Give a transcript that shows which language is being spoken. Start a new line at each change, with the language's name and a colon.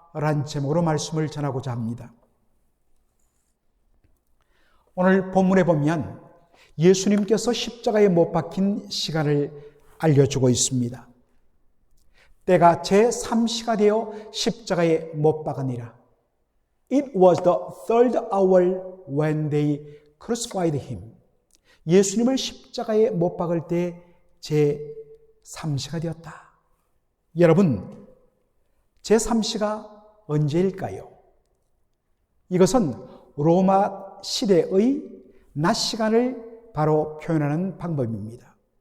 Korean: 라는 제목으로 말씀을 전하고자 합니다. 오늘 본문에 보면 예수님께서 십자가에 못 박힌 시간을 알려주고 있습니다. 때가 제3시가 되어 십자가에 못 박으니라.
English: It was the third hour when they crucified him.
Korean: 예수님을 십자가에 못 박을 때 제3시가 되었다. 여러분, 제3시가 언제일까요? 이것은 로마 시대의 낮 시간을 바로 표현하는 방법입니다.